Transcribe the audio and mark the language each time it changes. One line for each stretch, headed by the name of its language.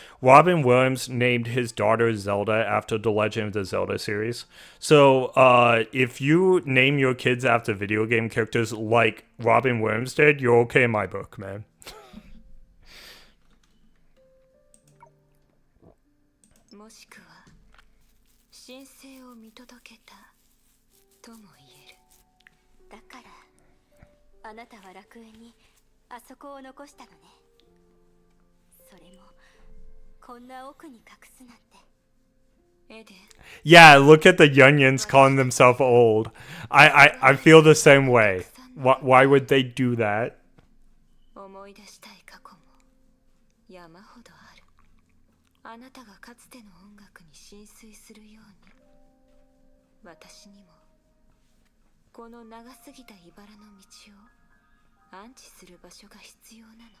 English: Robin Williams named his daughter Zelda after the Legend of the Zelda series. So, if you name your kids after video game characters like Robin Williams did, you're okay in my book, man.
Japanese: もしくは神聖を見届けたとも言える。だからあなたは楽園にあそこを残したのね。それもこんな奥に隠すなんて。エデン
English: Yeah, look at the Yunyans calling themselves old. I feel the same way. Why would they do that?
Japanese: 思い出したい過去も山ほどある。あなたがかつての音楽に浸水するように、私にもこの長すぎた茨の道を安置する場所が必要なの。